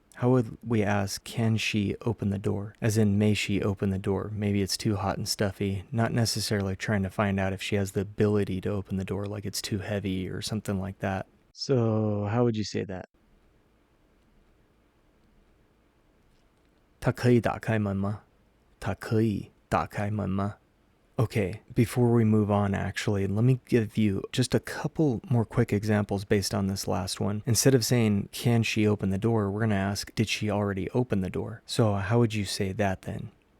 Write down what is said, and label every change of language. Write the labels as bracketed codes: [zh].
[en] How would we ask, can she open the door? As in, may she open the door? Maybe it's too hot and stuffy, not necessarily trying to find out if she has the ability to open the door, like it's too heavy or something like that. So how would you say that? [zh] 她可以打开门吗?她可以打开门吗? [en] Okay, before we move on, actually, let me give you just a couple more quick examples based on this last one. Instead of saying, can she open the door, we're going to ask, did she already open the door? So how would you say that then?